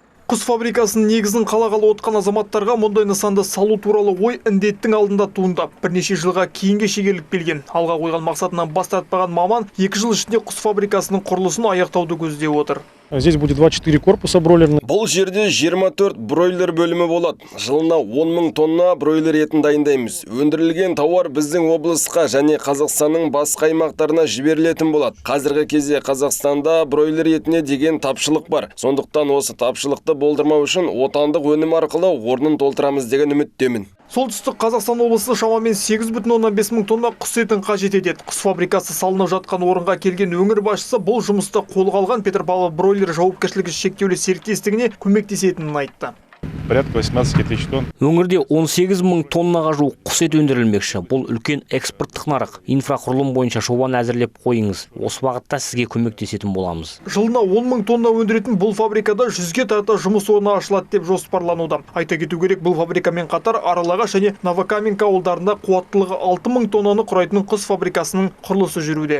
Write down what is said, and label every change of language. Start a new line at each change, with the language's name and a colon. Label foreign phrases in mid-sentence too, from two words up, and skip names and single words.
Kazakh: Құс фабрикасының негізін қалағалы отқан азаматтарға мұндай нысанды салу туралы ой індеттің алдында туындап, бірнеше жылға кейінге шегеріліп келген. Алға қойған мақсатынан бас тартпаған маман 2 жыл ішінде құс фабрикасының құрылысын аяқтауды көздеп отыр.
Russian: Здесь будет 24 корпуса бройлерных.
Kazakh: Бұл жерде 24 бройлер бөлімі болады. Жылына 10 000 тонна бройлер етін дайындаймыз. Өндірілген тауар біздің облысқа және Қазақстанның басқа аймақтарына жіберілетін болады. Қазіргі кезде Қазақстанда бройлер етіне деген тапшылық бар. Сондықтан осы тапшылықты болдырмау үшін отандық өнім арқылы орнын толтырамыз деген үміттемін. Солтүстік Қазақстан облысы шамамен 8,5 мың тонна құс етін қажет етеді. Құс фабрикасы салынып жатқан орынға келген өңір басшысы бұл жұмысты қолға алған Петропавл бройлер жауапкершілігі шектеулі серіктестігіне көмектесетінін айтты.
Russian: Порядка 18 тысяч тонн.
Kazakh: Өңірде 18 мың тоннаға жуық құс еті өндірілмекші. Бұл үлкен экспорттық нарық. Инфрақұрылым бойынша жобаны әзірлеп қойыңыз. Осы бағытта сізге көмектесетін боламыз. Жылына 10 мың тонна өндіретін бұл фабрикада 100-ге тарта жұмыс орны ашылады деп жоспарлануда. Айта кету керек, бұл фабрикамен қатар Аралағаш және Новокаменка ауылдарында қуаттылығы 6 мың тоннаны құрайтын құс фабрикасының құрылысы жүруде.